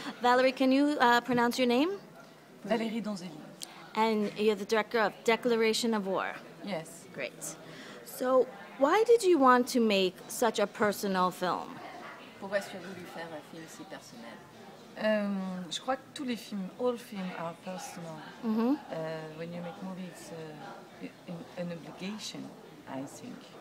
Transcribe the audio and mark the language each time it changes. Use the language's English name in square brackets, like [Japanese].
[English] Valerie, can you pronounce your name? Valerie Donzelli. And you're the director of Declaration of War. Yes. Great. So, why did you want to make such a personal film? [French] Pourquoi as-tu voulu faire un film si personnel? Je crois que tous les films, [English] all films are personal. When you make movies, it's an obligation, I think.